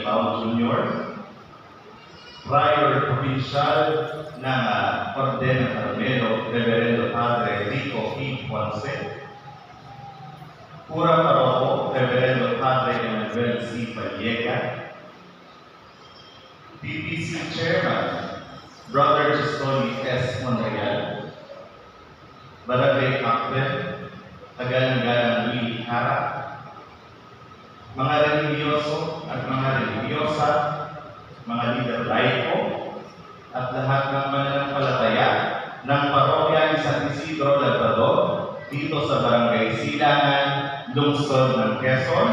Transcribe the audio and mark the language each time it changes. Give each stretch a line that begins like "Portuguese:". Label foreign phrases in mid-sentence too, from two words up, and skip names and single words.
Filipino: Pao Jr., Prior Provincial ng Orden ng Carmelo, Reverendo Padre Rico E. Ponce, Pura Paroko, Reverendo Padre Emmanuel C. Vallega, PPC Chairman, Brother Justoli S. Monreal, Barangay Captain, Tagal-Galang Willie Hara, mga religyoso at mga religyosa, mga leader laiko, at lahat ng mananampalataya ng parokya ni San Isidro Labrador dito sa Barangay Silangan, Lungsod ng Quezon.